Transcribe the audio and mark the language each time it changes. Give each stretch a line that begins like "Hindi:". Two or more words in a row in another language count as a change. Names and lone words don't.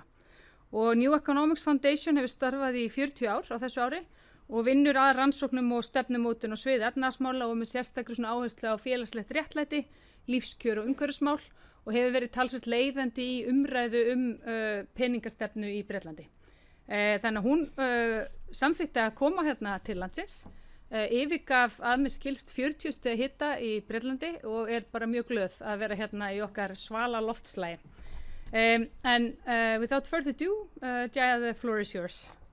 Icelandic: Og New Economics Foundation hefur starfað í 40 ár á þessu ári og vinnur að rannsóknum og stefnumótun á sviði efnahagsmála og með sérstakri áherslu á félagslegt réttlæti, lífskjör og umhverfismál og hefur verið talsvert leiðandi í umræðu peningastefnu í Bretlandi. Þannig að hún samþykkti að koma hérna til landsins, yfirgaf að mér skilst 40 stiga hita í Bretlandi og bara mjög glöð að vera hérna í okkar svala loftslægi.
English: And without further ado,
Icelandic: Jæja,
English: the floor is yours.